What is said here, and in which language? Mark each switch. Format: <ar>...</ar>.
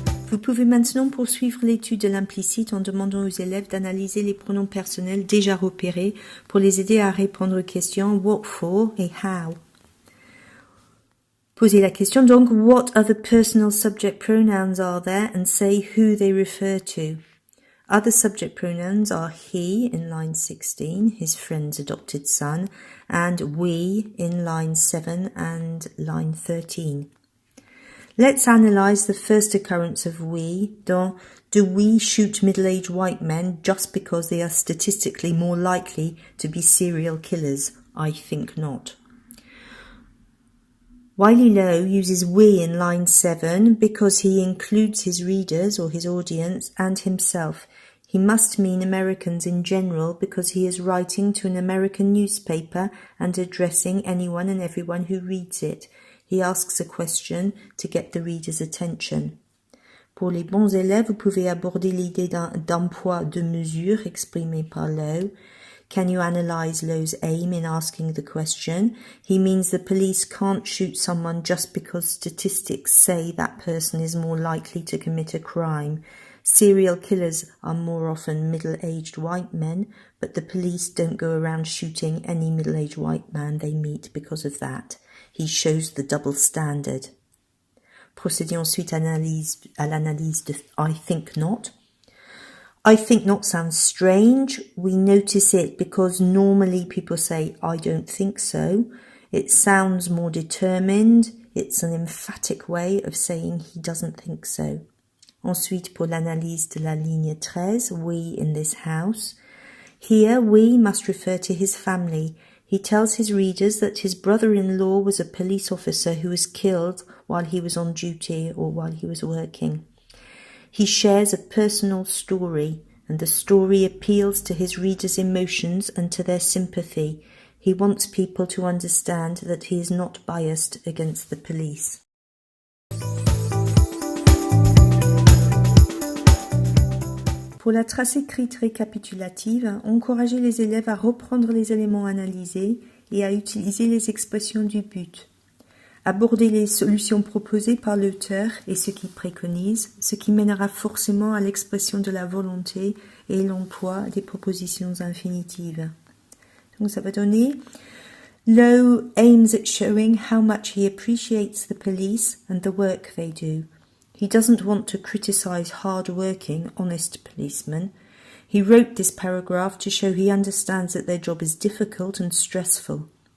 <fr>Vous pouvez maintenant poursuivre l'étude de l'implicite en demandant aux élèves d'analyser les pronoms personnels déjà repérés pour les aider à répondre aux questions what for et how. Posez la question donc</fr> <en>what other personal subject pronouns are there and say who they refer to. Other subject pronouns are he in line 16, his friend's adopted son, and we in line 7 and line 13. Let's analyse the first occurrence of we dans do we shoot middle-aged white men just because they are statistically more likely to be serial killers? I think not. Wiley Lowe uses we in line 7 because he includes his readers or his audience and himself. He must mean Americans in general because he is writing to an American newspaper and addressing anyone and everyone who reads it. He asks a question to get the reader's attention.</en> <fr>Pour les bons élèves, vous pouvez aborder l'idée d'un poids de mesure exprimée par Lowe.</fr> <en>Can you analyse Lowe's aim in asking the question? He means the police can't shoot someone just because statistics say that person is more likely to commit a crime. Serial killers are more often middle-aged white men, but the police don't go around shooting any middle-aged white man they meet because of that. He shows the double standard.</en> <fr>Procédez ensuite à l'analyse de</fr> <en>I think not. I think not sounds strange. We notice it because normally people say I don't think so. It sounds more determined. It's an emphatic way of saying he doesn't think so.</en> <fr>Ensuite, pour l'analyse de la ligne 13,</fr> <en>we in this house. Here, we must refer to his family. He tells his readers that his brother-in-law was a police officer who was killed while he was on duty or while he was working. He shares a personal story, and the story appeals to his readers' emotions and to their sympathy. He wants people to understand that he is not biased against the police.</en> <fr>Pour la trace écrite récapitulative, encouragez les élèves à reprendre les éléments analysés et à utiliser les expressions du but. Abordez les solutions proposées par l'auteur et ce qu'il préconise, ce qui mènera forcément à l'expression de la volonté et l'emploi des propositions infinitives. Donc ça va donner</fr> <en>Lowe aims at showing how much he appreciates the police and the work they do. He doesn't want to criticize hard-working, honest policemen. He wrote this paragraph to show he understands that their job is difficult and stressful.</en>